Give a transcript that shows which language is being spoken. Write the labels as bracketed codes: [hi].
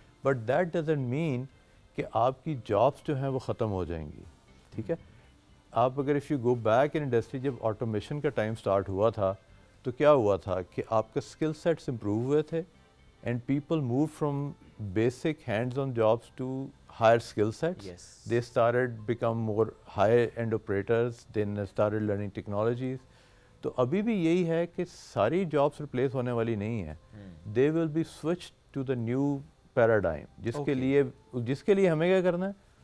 [en] but that doesn't mean [hi] कि आपकी jobs जो हैं वो ख़त्म हो जाएंगी। ठीक है, आप अगर [en] if you go back in industry, [hi] जब ऑटोमेशन का टाइम स्टार्ट हुआ था तो क्या हुआ था कि आपके स्किल सेट्स इम्प्रूव हुए थे [en] And people move from basic hands on jobs to higher skill sets. Yes. They started become more high end operators, then started learning technologies. [hi] तो अभी भी यही है कि सारी jobs replace होने वाली नहीं है. [en] They will be switched to the new paradigm. [hi] जिसके लिए हमें क्या करना है?